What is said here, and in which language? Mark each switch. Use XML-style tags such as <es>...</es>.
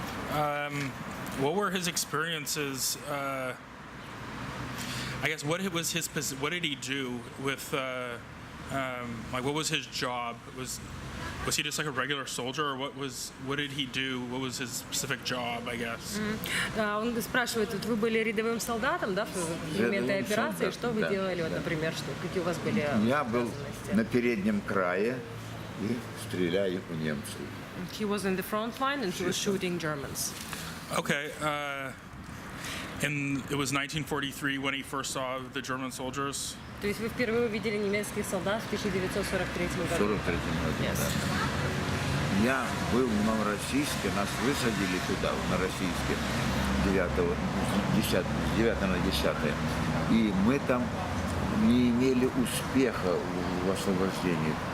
<en>What were his experiences? I guess what did he do with? Like, what was his job? Was he just like a regular soldier, or what did he do? What was his specific job, I guess?</en> <ru>Он спрашивает, вот вы были рядовым солдатом, да, в моменты операции, что вы делали, вот, например, какие у вас были? Я был на переднем крае и стреляю у немцев.</ru> <en>He was in the front line and he was shooting Germans. Okay. And it was 1943 when he first saw the German soldiers.</en> <ru>То есть вы впервые увидели немецких солдат в 1943 году? В 1943 году,</ru> <en>Yes.</en> <ru>Да. Я был в Новороссийске, нас высадили туда, в Новороссийске, 9 на 10. И мы там не имели успеха в освобождении.</ru>